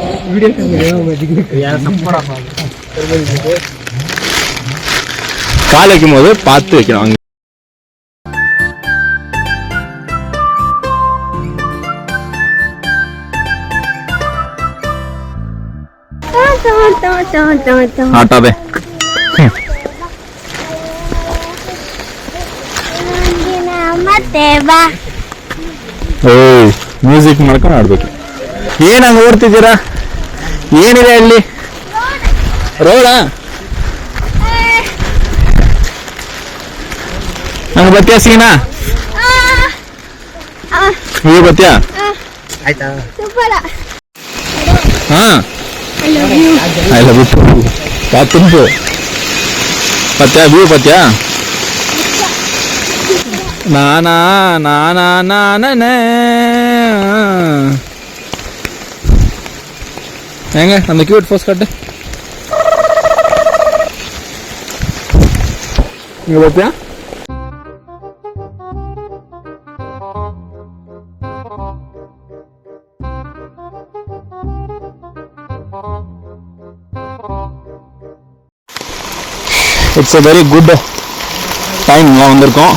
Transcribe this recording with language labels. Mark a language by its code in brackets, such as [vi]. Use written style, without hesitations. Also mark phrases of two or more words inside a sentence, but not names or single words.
[ta] கால் வைக்கும் போது பார்த்து வைக்கணும் அங்க. [kn] ஆட்டாதே ಓಯ್ ಮ್ಯೂಸಿಕ್ ಮಾಡ್ಕೊಂಡು ಆಡ್ಬೇಕು. ಏನ್ ಹಂಗ ಓಡ್ತಿದ್ದೀರಾ? ಏನಿದೆ ಅಲ್ಲಿ? ರೋಡಾ? ಹಂಗ ಬತ್ತೀಯ ಸೀನಾ? ನೀವು ಬತ್ತೀಯ? ಆಯ್ತಾ [en] ha I love you. ತುಂಪು ಪತ್ಯಾ ವ್ಯೂ ಪತ್ಯಾ நானா நானா நானே. [ta] ஏங்க அந்த கியூட் போஸ் காட்டு. இங்க பாத்தியா? [en] it's a very good time [ta] வந்திருக்கோம்.